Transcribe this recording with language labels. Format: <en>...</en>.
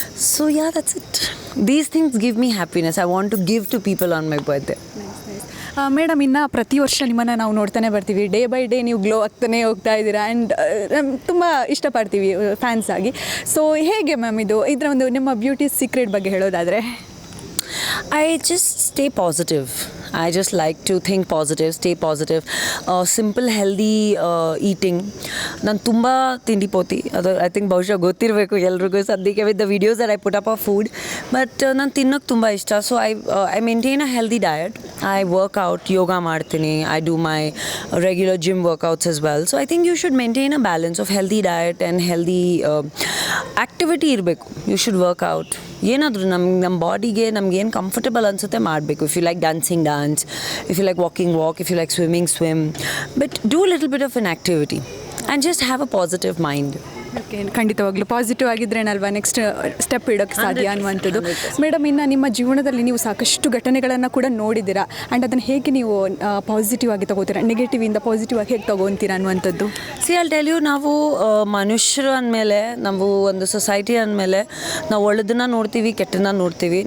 <en>So yeah, that's it. These things give me happiness. I want to give to people on my birthday.</en> <kn>Madam, ಇನ್ನು ಪ್ರತಿ ವರ್ಷ ನಿಮ್ಮನ್ನು ನಾವು ನೋಡ್ತಾನೆ ಬರ್ತೀವಿ.</kn> <en>day by day</en> <kn>ನೀವು ಗ್ಲೋ ಆಗ್ತಾನೆ ಹೋಗ್ತಾ ಇದ್ದೀರಾ. ಆ್ಯಂಡ್ ತುಂಬ ಇಷ್ಟಪಡ್ತೀವಿ ಫ್ಯಾನ್ಸ್ ಆಗಿ. ಸೊ ಹೇಗೆ ಮ್ಯಾಮ್ ಇದರ ಒಂದು ನಿಮ್ಮ ಬ್ಯೂಟಿ ಸೀಕ್ರೆಟ್ ಬಗ್ಗೆ ಹೇಳೋದಾದರೆ?</kn> <en>I just stay positive. I just like to think positive, stay positive. Simple, healthy eating.</en> <kn>ನಾನು ತುಂಬ ತಿಂಡಿಪೋತಿ.</kn> <en>ಅದು I think</en> <kn>ಬಹುಶಃ ಗೊತ್ತಿರಬೇಕು ಎಲ್ರಿಗೂ ಸದ್ಯಕ್ಕೆ</kn> <en>With the videos that I put up of food. But</en> <kn>ನಾನು ತಿನ್ನೋಕ್ಕೆ ತುಂಬ ಇಷ್ಟ.</kn> <en>So I maintain a healthy diet. I workout,</en> <kn>ಯೋಗ ಮಾಡ್ತೀನಿ.</kn> <en>I do my regular gym workouts as well. So I think you should maintain a balance of healthy diet and healthy activity</en> <kn>ಇರಬೇಕು.</kn> <en>You should workout.</en> <kn>ಏನಾದರೂ ನಮ್ಮ ಬಾಡಿಗೆ ನಮ್ಗೇನು comfortable ಅನಿಸುತ್ತೆ ಮಾಡಬೇಕು.</kn> <en>If you like dancing, dance. If you like walking, walk. If you like swimming, swim. But do a little bit of an activity and just have a positive mind.</en> <kn>Okay, ಖಂಡಿತವಾಗ್ಲೂ positive ಆಗಿದ್ರೇನಲ್ವಾ next step ಇಡೋಕ್ಕೆ ಸಾಧ್ಯ ಅನ್ನುವಂಥದ್ದು. Madam, ಇನ್ನು ನಿಮ್ಮ ಜೀವನದಲ್ಲಿ ನೀವು ಸಾಕಷ್ಟು ಘಟನೆಗಳನ್ನು ಕೂಡ ನೋಡಿದ್ದೀರಾ, ಆ್ಯಂಡ್ ಅದನ್ನು ಹೇಗೆ ನೀವು ಪಾಸಿಟಿವ್ ಆಗಿ ತೊಗೋತೀರಾ, ನೆಗೆಟಿವಿಂದ ಪಾಸಿಟಿವ್ ಆಗಿ ಹೇಗೆ ತೊಗೊತೀರಾ ಅನ್ನುವಂಥದ್ದು?</kn> <en>I'll tell you,</en> <kn>ನಾವು ಮನುಷ್ಯರು ಅಂದಮೇಲೆ, ನಾವು ಒಂದು ಸೊಸೈಟಿ ಅಂದಮೇಲೆ ನಾವು ಒಳ್ಳೆದನ್ನ ನೋಡ್ತೀವಿ, ಕೆಟ್ಟದನ್ನ ನೋಡ್ತೀವಿ.</kn>